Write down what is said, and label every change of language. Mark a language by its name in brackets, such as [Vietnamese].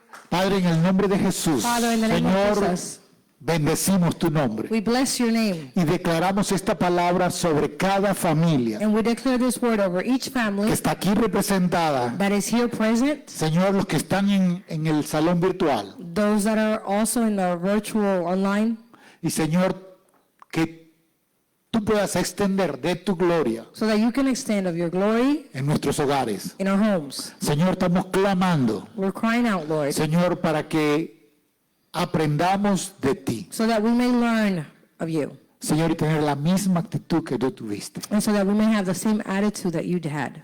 [Spanish] Padre, en el nombre de Jesús, [English] Father, in the name of [Spanish] Señor, [English] Jesus, [Spanish] bendecimos tu nombre [English] we bless your name. [Spanish] y declaramos esta palabra sobre cada familia [English] And we declare this word over each [Spanish] que [English] family [Spanish] está aquí representada. [English] that is here present, [Spanish] Señor, los que están en el salón virtual. [English] those that are also in the virtual online, [Spanish] Y Señor, que tú puedas extender de tu gloria [English] so that you can extend of your glory [Spanish] en nuestros hogares. [English] in our homes. [Spanish] Señor, estamos clamando, [English] We're crying out, Lord, [Spanish] Señor, para que aprendamos de ti. [English] so that we may learn of you, [Spanish] Señor, y tener la misma actitud que tú tuviste. [English] and so that we may have the same attitude that you had,